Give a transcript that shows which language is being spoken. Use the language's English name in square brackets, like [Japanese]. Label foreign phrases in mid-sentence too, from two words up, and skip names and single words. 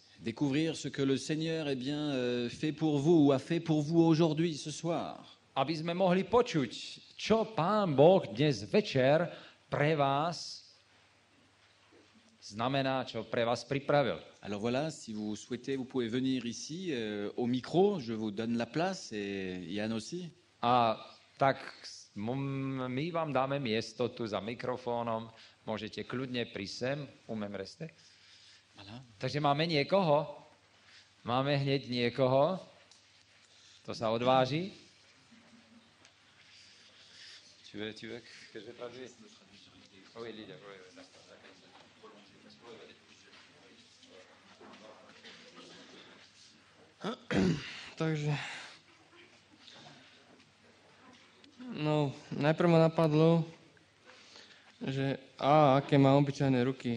[French] Découvrir ce que le Seigneur fait pour vous ou a fait pour vous aujourd'hui, ce soir. [Slovak] Aby sme mohli počuť, čo Pán Boh dnes večer pre vás znamená, čo pre vás pripravil. [French] Alors voilà, si vous souhaitez, vous pouvez venir ici au micro. Je vous donne la place et Yann aussi. [Slovak] A tak my vám dáme miesto tu za mikrofónom. Môžete kľudne prísť sem. Umiem reste. [French] Voilà. [Slovak] Takže máme niekoho. Máme hneď niekoho. To sa odváži. [French] Tu veux que je traduise? Oui, leader. [Slovak] Takže, najprv ma napadlo, že aké má obyčajné ruky.